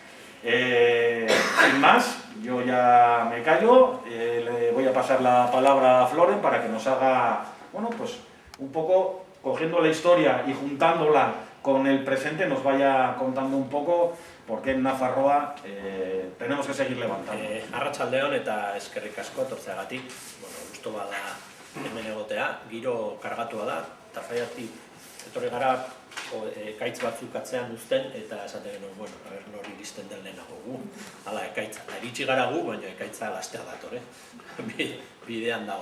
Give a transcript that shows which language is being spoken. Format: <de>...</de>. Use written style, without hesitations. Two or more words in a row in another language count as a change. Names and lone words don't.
<es>Sin más, yo ya me callo, le voy a pasar la palabra a Floren para que nos haga, bueno, pues un poco, cogiendo la historia y juntándola con el presente, nos vaya contando un poco por qué en Nafarroa tenemos que seguir levantando.</es> <eu>Arratsaldeon eta eskerrik asko etortzeagatik. Bueno, gustu bada hemen egotea, giro kargatua da, Tafaiatik etorri gara ekaitz batzuk atzean uzten, eta esaten genuen, bueno, nori iristen den lehenago gu, hala ekaitza, iritsi gara gu, baina ekaitza lastea dator, bidean dago.</eu>